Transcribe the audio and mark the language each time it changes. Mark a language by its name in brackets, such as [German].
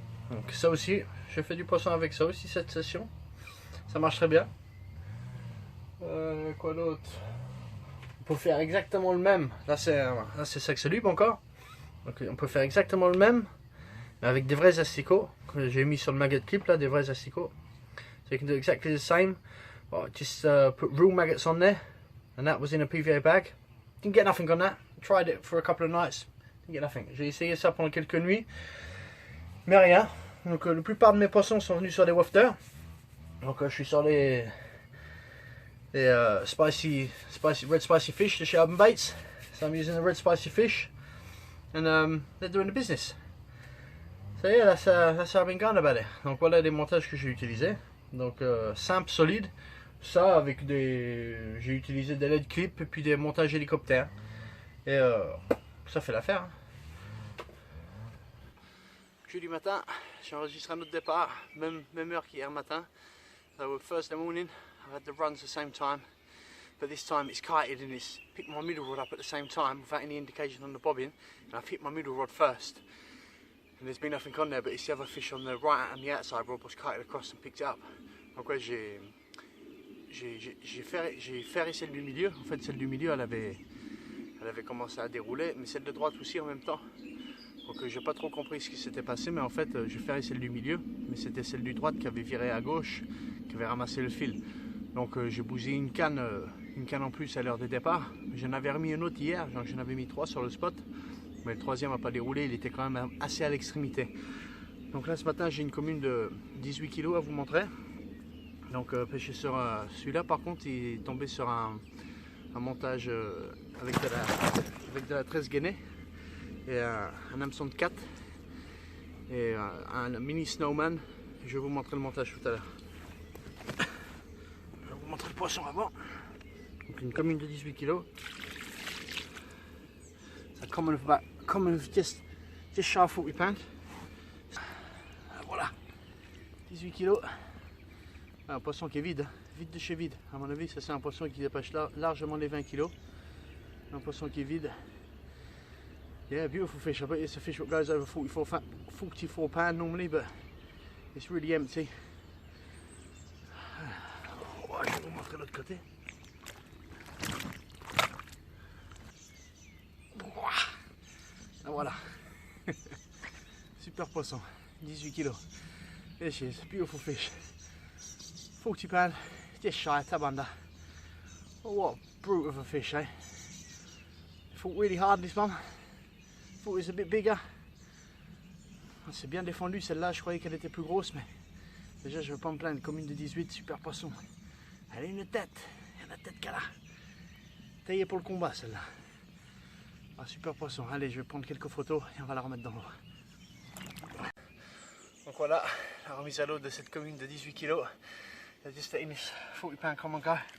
[French] Donc ça aussi, j'ai fait du poisson avec ça aussi cette session. Ça marche très bien. Quoi d'autre? On peut faire exactement le même. Là c'est Saxolube encore. Donc on peut faire exactement le même, mais avec des vrais asticots que j'ai mis sur le maggot clip là, des vrais asticots. [English] So you can do exactly the same. Well, just put real maggots on there, and that was in a PVA bag. Didn't get nothing on that. Tried it for a couple of nights. Didn't get nothing. [French] J'ai essayé ça pendant quelques nuits, mais rien. Donc la plupart de mes poissons sont venus sur des wafters. Donc je suis sur les red spicy fish de chez Urban Baits. [English] So I'm using the red spicy fish, and they're doing the business. So yeah, that's how I've been going about it. [French] Donc voilà les montages que j'ai utilisés. Donc simple, solide. Ça avec j'ai utilisé des LED clips et puis des montages hélicoptères. Et ça fait l'affaire. Hein. Jeudi matin, j'ai enregistré un autre départ, même heure qu'hier matin. [English] So Thursday morning, I had the runs at the same time, but this time it's kited and it's picked my middle rod up at the same time without any indication on the bobbin, and I've hit my middle rod first. And there's been nothing on there, but it's the other fish on the right and the outside rod was kited across and picked it up. [French] Donc ouais, j'ai ferré celle du milieu. En fait, celle du milieu, elle avait commencé à dérouler, mais celle de droite aussi en même temps. Donc j'ai pas trop compris ce qui s'était passé, mais en fait j'ai ferré celle du milieu, mais c'était celle du droite qui avait viré à gauche, qui avait ramassé le fil. Donc j'ai bousillé une canne en plus à l'heure de départ. J'en avais remis une autre hier, donc j'en avais mis 3 sur le spot, mais le troisième n'a pas déroulé, il était quand même assez à l'extrémité. Donc là ce matin j'ai une commune de 18 kg à vous montrer. Donc pêché sur celui-là, par contre il est tombé sur un montage avec de la tresse gainée et un hameçon de 4 et un mini snowman. Je vais vous montrer le montage tout à l'heure. Je vais vous montrer le poisson avant. Donc une commune de 18 kg. C'est un [English] common of just shy of 40 pounds. [French] Voilà, 18 kg. Un poisson qui est vide de chez vide. À mon avis, ça c'est un poisson qui dépasse largement les 20 kg. Un poisson qui est vide. [English] Yeah, beautiful fish. I bet it's a fish that goes over 44 pounds normally, but it's really empty. [French] Oh, je vais vous montrer l'autre côté. Ah, voilà. Super poisson. 18 kg. [English] There she is. Beautiful fish. 40 pound, just shy of tabanda. Oh, what a brute of a fish, eh? Fought really hard, this one. thought it was a bit bigger. [French] C'est bien défendu celle-là, je croyais qu'elle était plus grosse, mais déjà je veux pas me plaindre. Commune de 18, super poisson. Elle a une tête, il y a la tête qu'elle a. Taillée pour le combat celle-là. Ah, super poisson. Allez, je vais prendre quelques photos et on va la remettre dans l'eau. Donc voilà, la remise à l'eau de cette commune de 18 kg. [English] I just letting this 40-pound common go.